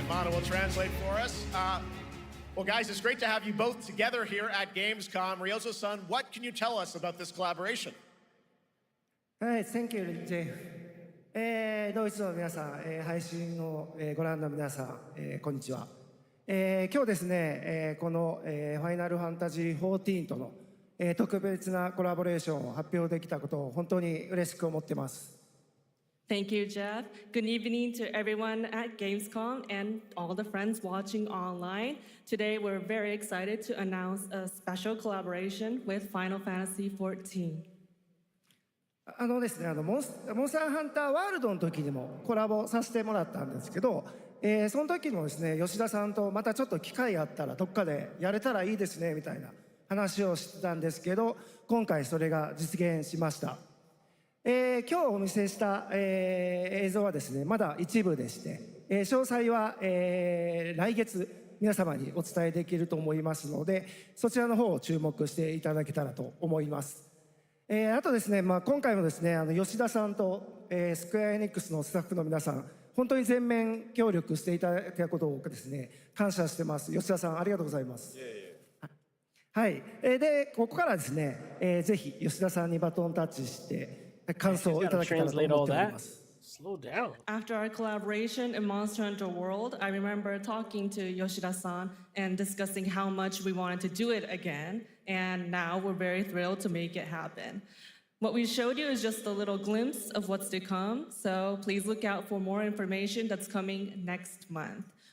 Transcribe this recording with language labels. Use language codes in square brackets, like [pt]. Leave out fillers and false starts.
[en] Will translate for us. Well, guys, it's great to have you both together here at Gamescom. Ryozo-san, what can you tell us about this collaboration? Thank you, Jeff. [ja] ドイツの皆さん、配信をご覧の皆さん、こんにちは。今日ですね、このファイナルファンタジー14との特別なコラボレーションを発表できたことを本当に嬉しく思っています。 [en] Thank you, Jeff. Good evening to everyone at Gamescom and all the friends watching online. Today, we're very excited to announce a special collaboration with Final Fantasy XIV. [ja] ですね、モンスターハンターワールドの時にもコラボさせてもらったんですけど、その時もですね、吉田さんとまたちょっと機会あったらどっかでやれたらいいですねみたいな話をしてたんですけど、今回それが実現しました。今日お見せした、映像はですねまだ一部でして、詳細は、来月皆様にお伝えできると思いますので、そちらの方を注目していただけたらと思います。あとですね、今回もですね吉田さんと、スクエアエニックスのスタッフの皆さん本当に全面協力していただいたことをですね感謝してます。吉田さんありがとうございます。はい、でここからですね、ぜひ吉田さんにバトンタッチして感想をいただけたらと思っております。 [en] Slow down. After our collaboration in Monster Hunter World, I remember talking to Yoshida-san and discussing how much we wanted to do it again, and now we're very thrilled to make it happen. What we showed you is just a little glimpse of what's to come, so please look out for more information that's coming next month.